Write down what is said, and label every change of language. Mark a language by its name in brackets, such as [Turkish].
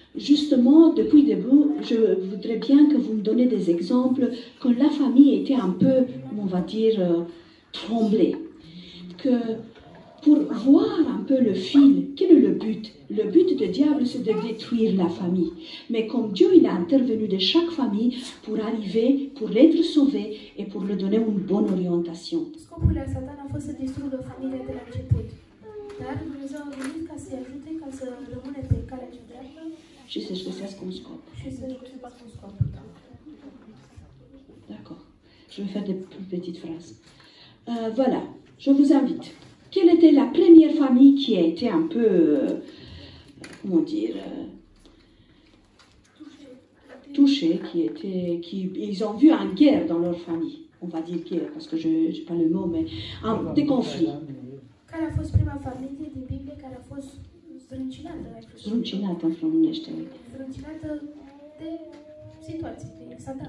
[French] Justement, depuis le début, je voudrais bien que vous me donniez des exemples quand la famille était un peu, on va dire, tremblée. Que pour voir un peu le fil, quel est le but? Le but du diable, c'est de détruire la famille. Mais comme Dieu, il a intervenu de chaque famille pour arriver, pour être sauvé et pour lui donner une bonne orientation. [Romanian] Scopul lui Satan a fost să distrugă familia de la început. Dar Dumnezeu a venit ca să-i ajute, ca să rămâne pe calea cea dreaptă. [French] Je sais, je [Romanian] găsesc un scop. Și să-și facă un scop. [French] D'accord. Je vais faire des plus petites phrases. Voilà, je vous invite. Quelle était la première famille qui a été un peu, comment dire, touchée, ils ont vu une guerre dans leur famille. On va dire guerre, parce que je n'ai pas le mot, mais des conflits. [Romanian] Care a fost prima familie din Biblie care a fost zdruncinată? Zdruncinată în românește. Zdruncinată de situații, de Satan.